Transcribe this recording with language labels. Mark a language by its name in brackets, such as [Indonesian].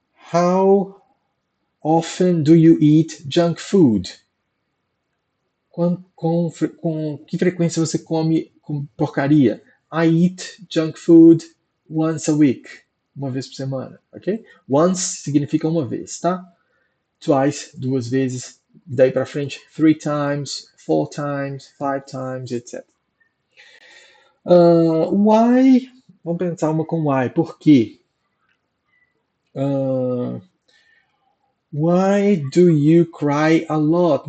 [English] How often do you eat junk food? [Portuguese] Com que frequência você come porcaria? [English] I eat junk food once a week. [Portuguese] Uma vez por semana, ok? Once significa uma vez, tá? Twice, 2 vezes. Daí para frente, 3 times, 4 times, 5 times, etc. Why? Vamos pensar uma com why. Por quê? [English] Why do you cry a lot?